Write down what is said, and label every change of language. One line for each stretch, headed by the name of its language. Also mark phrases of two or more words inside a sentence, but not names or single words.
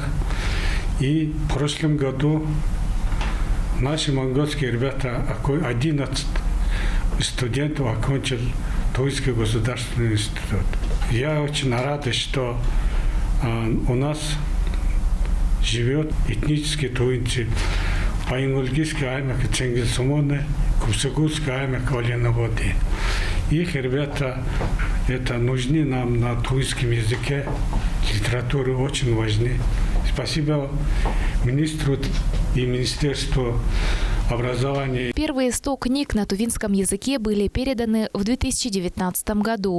Russian: И в прошлом году наши монгольские ребята, 11 студентов окончил Тувинский государственный институт. Я очень рад, что у нас живет этнические тувинцы. Баян-Ульгийский аймак Ценгизсумоны, Хувсыгульский аймак Валеноводы. Их ребята это нужны нам на тувинском языке, литературы очень важны. Спасибо министру и Министерству образования. Первые 100 книг на тувинском языке были переданы в 2019 году.